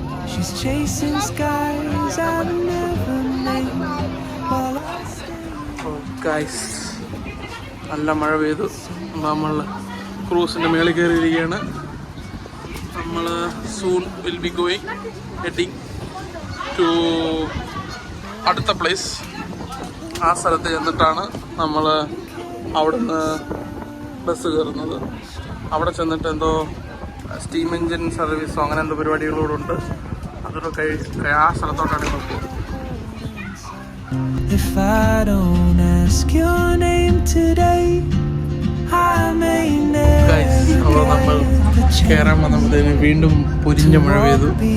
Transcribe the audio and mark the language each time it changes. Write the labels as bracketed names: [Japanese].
[English] She's chasing skies I've never made. [Malayalam] Guys, നല്ല മഴ പെയ്തു. നമ്മൾ ക്രൂസിൻ്റെ മേളിൽ കയറിയിരിക്കുകയാണ്. നമ്മൾ [English] soon will be going heading to [Malayalam] അടുത്ത പ്ലേസ്. ആ സ്ഥലത്ത് ചെന്നിട്ടാണ് നമ്മൾ അവിടുന്ന് ബസ് കയറുന്നത്. അവിടെ ചെന്നിട്ട് എന്തോ സ്റ്റീം എഞ്ചിൻ സർവീസോ അങ്ങനെ എന്തോ പരിപാടികളോടെ ഉണ്ട്. അതൊക്കെ ആ സ്ഥലത്തോട്ടാണ് നോക്കുന്നത്. [English] If I don't ask your name today, I may never. [Malayalam] അപ്പോൾ നമ്മൾ കയറാൻ വന്നപ്പോഴത്തേന് വീണ്ടും പൊരിഞ്ഞ മഴ പെയ്തു.